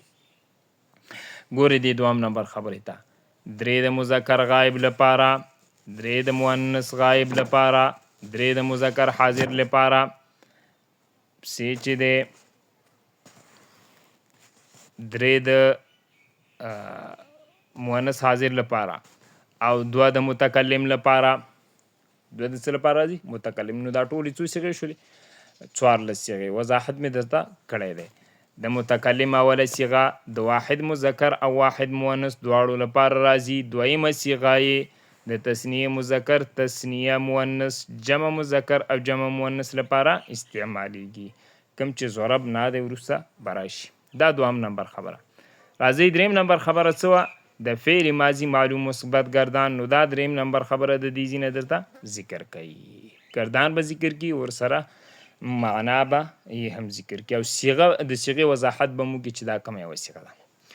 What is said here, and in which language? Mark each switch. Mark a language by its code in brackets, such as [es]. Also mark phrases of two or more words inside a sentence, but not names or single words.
[ps] ګورې دې دوهم نمبر خبرې ته 3 د مذکر غایب لپاره، 3 د مؤنث غایب لپاره، 3 د مذکر حاضر لپاره، پسې چې دی 3 د مؤنث حاضر لپاره او 2 د متکلم لپاره. 2 د څه لپاره راځي؟ متکلم. نو دا ټولې څو صیغې شولې؟ 14 صیغې. وضاحت مې درته کړی دی. د متکلم اوله صیغه د واحد مذکر او واحد مؤنث دواړو لپاره راځي. دویمه صیغه یې د تثنیه مذکر، تثنیه مؤنث، جمع مذکر او جمع مؤنث لپاره استعمالیږي. کوم چې ضربنا دی وروسته به راشي. دا دوهم نمبر خبره. راځئ دریم نمبر خبره څه وه؟ د فعل ماضي معلوم مثبت گردان. نو دا دریم نمبر خبره د دې ځینې درته ذکر کوي. گردان به ذکر کوي، ورسره معنا به یې هم ذکر کوي، او صیغه د صیغې وضاحت به مو کوي چې دا کومه یوه صیغه ده.